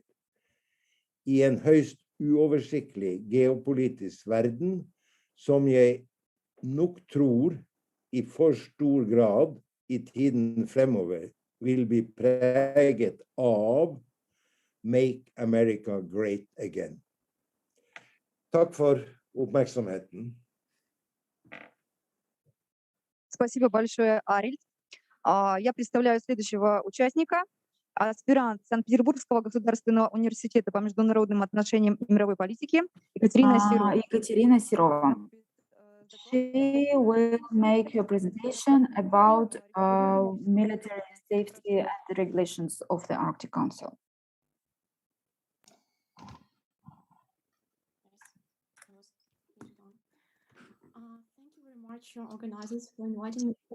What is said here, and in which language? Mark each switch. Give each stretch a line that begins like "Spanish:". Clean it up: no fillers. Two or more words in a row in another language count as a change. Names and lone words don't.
Norwegian: I en høyst uoversiktlig geopolitisk verden, som jeg nok tror i for stor grad i tiden fremover vil bli preget av
English: Make America Great Again.
Norwegian: Takk for oppmerksomheten.
Russian: Спасибо большое, Арильд. Я представляю следующего участника, аспирант Санкт-Петербургского государственного университета по международным отношениям и мировой политике Екатерина Серова. Екатерина Серова.
English: She will make her presentation about military safety and the regulations of the Arctic Council. Thank you very much, organizers, for inviting me.